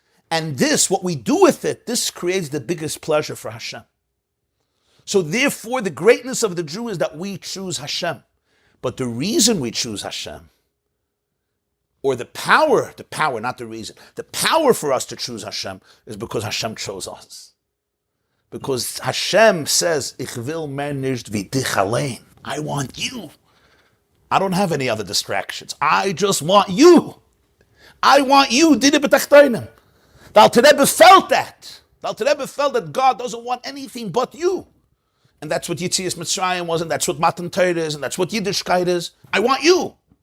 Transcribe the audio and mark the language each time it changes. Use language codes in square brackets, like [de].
[en] And this, what we do with it, this creates the biggest pleasure for Hashem. So therefore, the greatness of the Jew is that we choose Hashem. But the reason we choose Hashem, or the power, not the reason, the power for us to choose Hashem is because Hashem chose us. Because Hashem says, [yi] Ich will mehr nicht wie dich allein. [en] I want you. I don't have any other distractions. I just want you. I want you. The Alter Rebbe felt that. The Alter Rebbe felt that God doesn't want anything but you. And that's what Yitzias Mitzrayim was, and that's what Matan Torah is, and that's what Yiddishkeit is. I want you.